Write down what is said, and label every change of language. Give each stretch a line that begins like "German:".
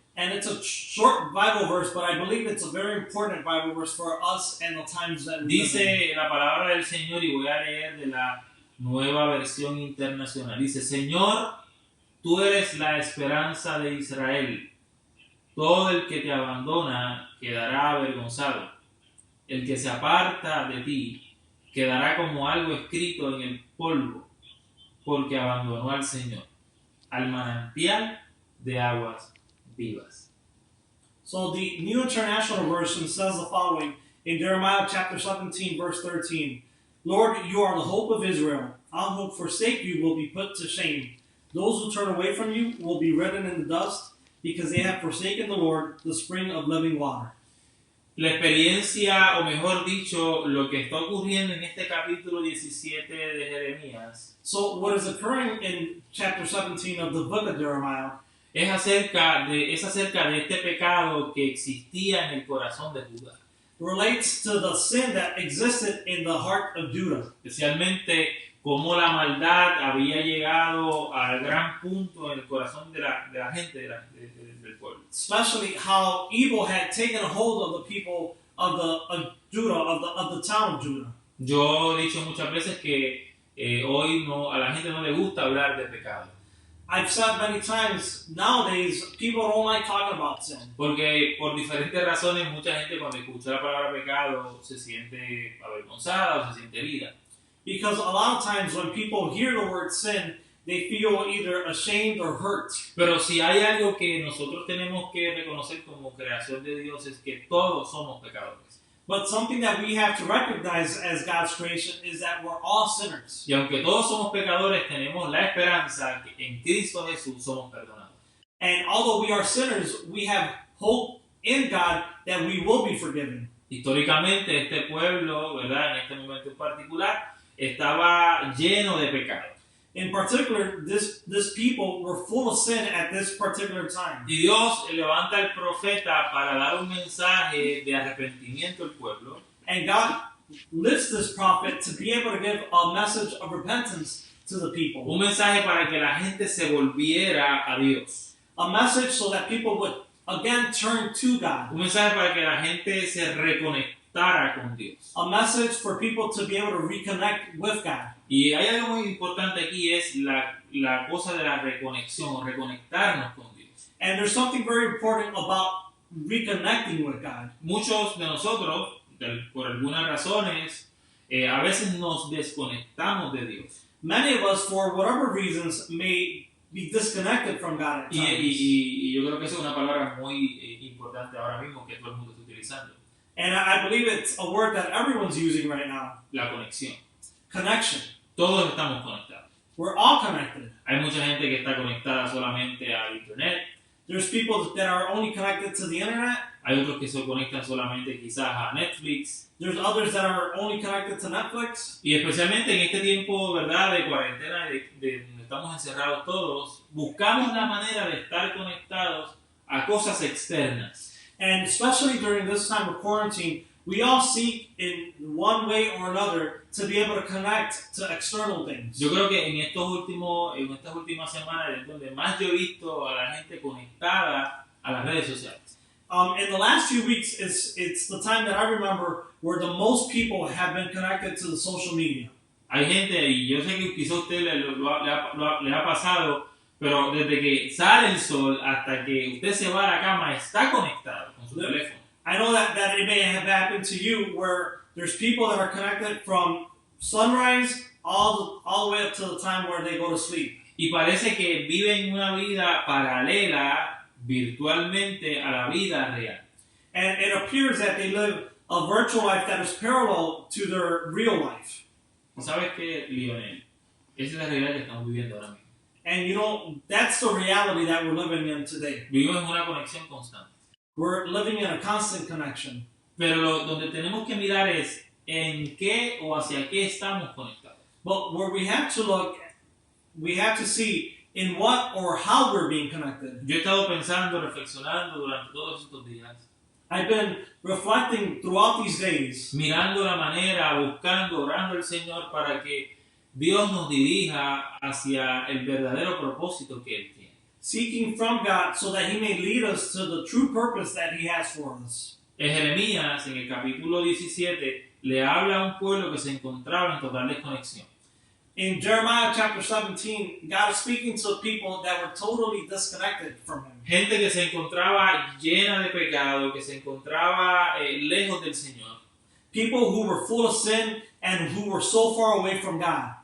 English: And it's a short Bible verse, but I believe it's a very important Bible verse for us and the times that we live in.
Spanish: Dice la palabra del Señor, y voy a leer de la Nueva Versión Internacional. Dice: Señor, tú eres la esperanza de Israel. Todo el que te abandona quedará avergonzado. El que se aparta de ti quedará como algo escrito en el polvo, porque abandonó al Señor, al manantial de aguas vivas.
English: So the New International Version says the following in Jeremiah chapter 17, verse 13. Lord, you are the hope of Israel. All who forsake you will be put to shame. Those who turn away from you will be written in the dust, because they have forsaken the Lord, the spring of living water.
Spanish: La experiencia, o mejor dicho, lo que está ocurriendo en este capítulo 17 de Jeremías,
English: So what is occurring in chapter 17 of the book of Jeremiah
Spanish: es acerca de este pecado que existía en el corazón de Judá.
English: relates to the sin that existed in the heart of Judah.
Spanish: Especialmente cómo la maldad había llegado al gran punto en el corazón de la gente del pueblo.
English: Especially how evil had taken a hold of the people of Judah, of the town of Judah.
Spanish: Yo he dicho muchas veces que hoy a la gente no le gusta hablar de pecado.
English: I've said many times, nowadays, people don't like talking about sin.
Spanish: Porque por diferentes razones mucha gente cuando escucha la palabra pecado se siente avergonzada o se siente herida.
English: Because a lot of times when people hear the word sin, they feel either ashamed or hurt.
Spanish: Pero si hay algo que nosotros tenemos que reconocer como creación de Dios es que todos somos pecadores.
English: But something that we have to recognize as God's creation is that we're all sinners.
Spanish: Y aunque todos somos pecadores, tenemos la esperanza que en Cristo Jesús somos perdonados.
English: And although we are sinners, we have hope in God that we will be forgiven.
Spanish: Históricamente este pueblo, ¿verdad? En este momento en particular, estaba lleno de pecado.
English: In particular, this people were full of sin at this particular time.
Spanish: Y Dios levanta al profeta para dar un mensaje de arrepentimiento al pueblo.
English: And God lifts this prophet to be able to give a message of repentance to the people.
Spanish: Un mensaje para que la gente se volviera a Dios.
English: A message so that people would again turn to God.
Spanish: Un mensaje para que la gente se reconectara con Dios.
English: A message for people to be able to reconnect with God.
Spanish: Y hay algo muy importante aquí, es la cosa de la reconexión, reconectarnos con Dios.
English: And there's something very important about reconnecting with God.
Spanish: Muchos de nosotros, por algunas razones, a veces nos desconectamos de Dios.
English: Many of us, for whatever reasons, may be disconnected from God at times.
Spanish: Y yo creo que esa es una palabra muy importante ahora mismo que todo el mundo está utilizando.
English: And I believe it's a word that everyone's using right now.
Spanish: La conexión.
English: Connection.
Spanish: Todos estamos conectados.
English: We're all connected.
Spanish: Hay mucha gente que está conectada solamente al internet.
English: There's people that are only connected to the internet.
Spanish: Hay otros que se conectan solamente quizás a Netflix.
English: There's others that are only connected to Netflix.
Spanish: Y especialmente en este tiempo, ¿verdad?, de cuarentena, de donde estamos encerrados todos, buscamos la manera de estar conectados a cosas externas.
English: And especially during this time of quarantine, we all seek in one way or another to be able to connect to external things.
Spanish: Yo creo que en estas últimas semanas es donde más yo he visto a la gente conectada a las redes sociales.
English: In the last few weeks, it's the time that I remember where the most people have been connected to the social media.
Spanish: Hay gente, y yo sé que quizá a usted le ha pasado, pero desde que sale el sol hasta que usted se va a la cama está conectado con su teléfono.
English: I know that it may have happened to you where there's people that are connected from sunrise all the way up to the time where they go to sleep.
Spanish: Y parece que viven una vida paralela virtualmente a la vida real.
English: And it appears that they live a virtual life that is parallel to their real life.
Spanish: ¿Sabes qué, Lionel? Esa es la realidad que estamos viviendo ahora mismo.
English: And you know, that's the reality that we're living in today.
Spanish: Vivimos en una conexión constante.
English: We're living in a constant connection.
Spanish: Pero donde tenemos que mirar es en qué o hacia qué estamos conectados.
English: But where we have to look, we have to see in what or how we're being connected.
Spanish: Yo he estado pensando, reflexionando durante todos estos días.
English: I've been reflecting throughout these days.
Spanish: Mirando la manera, buscando, orando al Señor para que Dios nos dirija hacia el verdadero propósito que Él tiene.
English: Seeking from God so that He may lead us to the true purpose that He has for us.
Spanish: En Jeremías, en el capítulo 17, le habla a un pueblo que se encontraba en total desconexión.
English: In Jeremiah chapter 17, God is speaking to people that were totally disconnected from Him.
Spanish: Gente que se encontraba llena de pecado, que se encontraba lejos del Señor.
English: People who were full of sin and who were so far away from God.